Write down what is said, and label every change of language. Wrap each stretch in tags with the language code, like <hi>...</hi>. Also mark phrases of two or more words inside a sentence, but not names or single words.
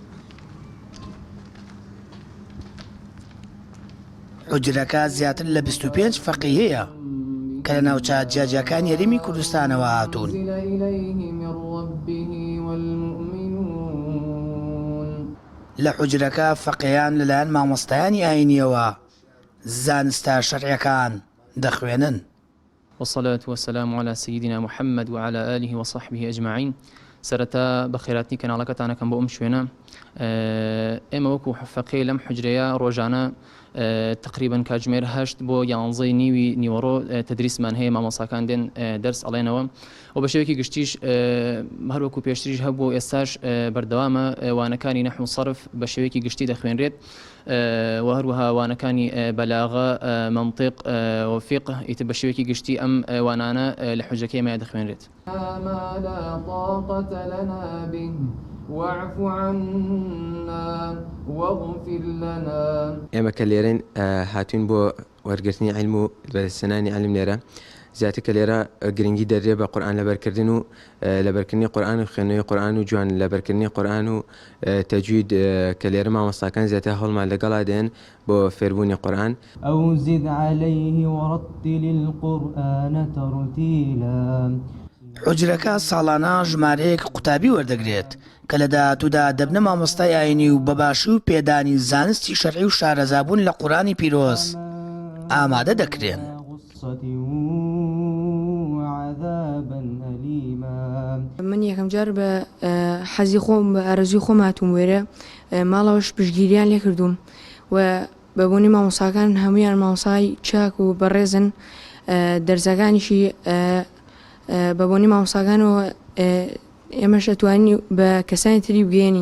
<ckb>حوجرەکە زیاتر لە 25 فەقیهەیە کە لە ناوچە جیاجیەکان یاریمی کوردستانەوە هاتوون. لە حوجرەکە فەقیهان لەلایەن مامۆستایانی ئاینیەوە زانستە شەرعیەکان دەخوێنن.</ckb> <ar>والصلاة والسلام على سيدنا محمد وعلى آله وصحبه أجمعين.</ar> <ckb>سرتا بخيراتني كناڵەکەتانە کەم بۆ ئەم شوێنە ئێمە وەکو فەقیه لەم حوجرەیە ڕۆژانە تقریبا کاتژمێر 8 بۆ 11 نیوی نیوەڕۆ تەدریسمان هەیە مامۆساکان دێن دەرس ئەڵێنەوە و بە شێوەیەکی گشتیش هەروەکو پێشتریش هەبوو ئێستاش بەردەوامە وانەکانی نەحو و سەرف بە شێوەیەکی گشتی دەخوێنرێت و هەروەها وانەکانی بەلاغە منطق و فقه ئیتر بە شێوەیەکی گشتی ئەم وانانە لە حوجرەکەی ئێمە دەخوێنرێت.</ckb> <ar>واعف عنا واغفر لنا.</ar> <ckb>ئێمە کە لێرەن هاتوین بۆ وەرگرتنی علم و بەدەستهێنانی علم لێرە زیاتر کە لێرە گرنگی دەدرێت بە قورئان لەبەرکردن و لەبەرکردنی قورئان و خوێندنەوەی قورئان و جوان لەبەرکردنی قورئان و تەجوید کە لێرە مامۆستاکان زیاتر هەڵمان لەگەڵا دێن بۆ فێربوونی قورئان.</ckb> <ar>أو زد عليه ورتل القرآن ترتيلا.</ar> <ckb>حجرەکە ساڵانە ژمارەیەک قوتابی وەردەگرێت کە لە داهاتوودا دەبنە مامۆستای ئاینی و بەباشی و پێدانی زانستی شەرعی و شارەزابوون لە قورئانی پیرۆز ئامادە دەکرێن. من یەکەم جار بە حەزی خۆم بە ئارەزوی خۆم هاتووم وێرە ماڵەوەش پشتگیریان لێ کردوم و بەبوونی مامۆستاکان هەمویان مامۆستای چاک و بەڕێزن دەرزەکانیشی بەبوونی مامۆستاکانەوە ئێمەش ئەتوانین بە کەسانی تری بگەێنین.</ckb>